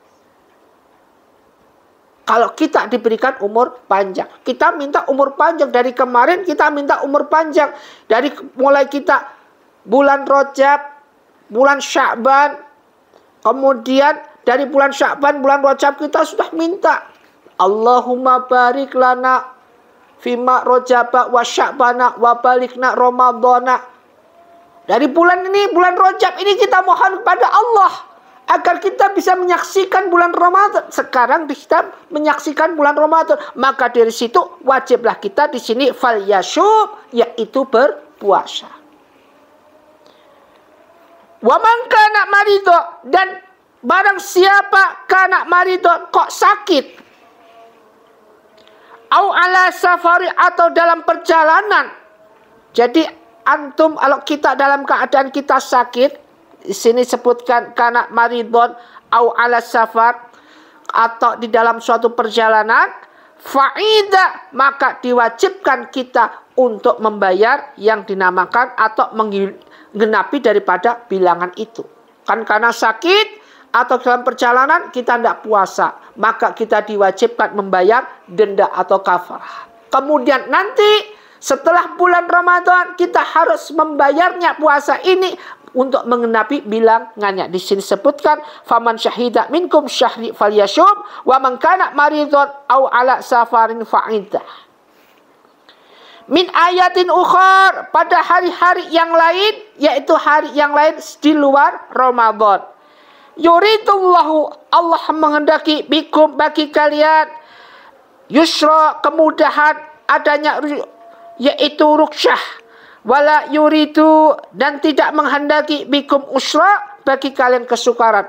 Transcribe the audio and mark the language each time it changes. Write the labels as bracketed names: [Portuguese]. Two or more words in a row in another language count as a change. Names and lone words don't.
[Indonesian] Kalau kita diberikan umur panjang, kita minta umur panjang. Dari kemarin kita minta umur panjang. Dari mulai kita bulan Rajab, bulan Sya'ban, kemudian dari bulan Sya'ban, bulan Rajab kita sudah minta, [Arabic] اللهم بارك لنا فيما رجب وشعبان وبلغنا رمضان. [Indonesian] Dari bulan ini, bulan Rajab ini kita mohon kepada Allah agar kita bisa menyaksikan bulan Ramadan. Sekarang kita menyaksikan bulan Ramadan, maka dari situ wajiblah kita di sini falyasum, yaitu berpuasa. [Arabic] ومن كان مريضا, [Indonesian] dan barang siapa [Arabic] كان مريضا, [Indonesian] kok sakit, [Arabic] أو على سفر, [Indonesian] atau dalam perjalanan. Jadi antum kalau kita dalam keadaan kita sakit, di sini sebutkan [Arabic] كان مريضا أو على سفر, [Indonesian] atau di dalam suatu perjalanan, faida, maka diwajibkan kita untuk membayar yang dinamakan atau menggenapi daripada bilangan itu. Kan karena sakit atau dalam perjalanan kita tidak puasa, maka kita diwajibkan membayar denda atau kafarah. Kemudian nanti setelah bulan Ramadan kita harus membayarnya puasa ini untuk mengenapi bilangannya. Di sini sebutkan [Arabic] فمن شهد منكم الشهر فليصمه ومن كان مريضا أو على سفر فعدة. من أيام أخر, [Indonesian] pada hari-hari yang lain, yaitu hari yang lain di luar Ramadan. Yuridullahu, Allah menghendaki bikum, bagi kalian, yusra, kemudahan, adanya yaitu ruksyah. [Arabic] ولا يريد, [Indonesian] dan tidak menghendaki [Arabic] بكم العسر, [Indonesian] bagi kalian kesukaran.